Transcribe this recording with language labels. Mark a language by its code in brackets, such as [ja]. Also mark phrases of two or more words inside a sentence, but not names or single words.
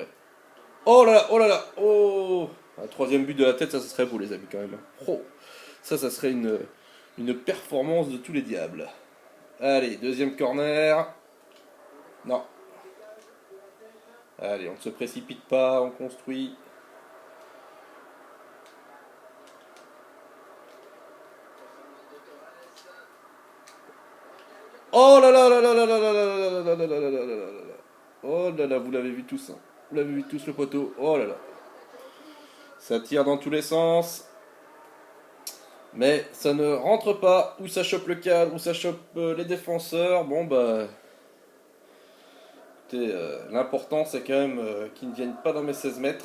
[fr] Oh là là, oh là là, oh! Un troisième but de la tête, ça serait beau, les amis, quand même. Oh, ça serait une performance de tous les diables. Allez, deuxième corner. Non. Allez, on ne se précipite pas, on construit. Oh là là là là là là là là là là là là là là là là là là. Oh là là, vous l'avez vu tous, hein. Vous l'avez vu tous le poteau. Oh là là. Ça tire dans tous les sens. Mais ça ne rentre pas. Ou ça chope le cadre, ou ça chope les défenseurs. Bon bah. Écoutez, l'important c'est quand même qu'ils ne viennent pas dans mes 16 mètres.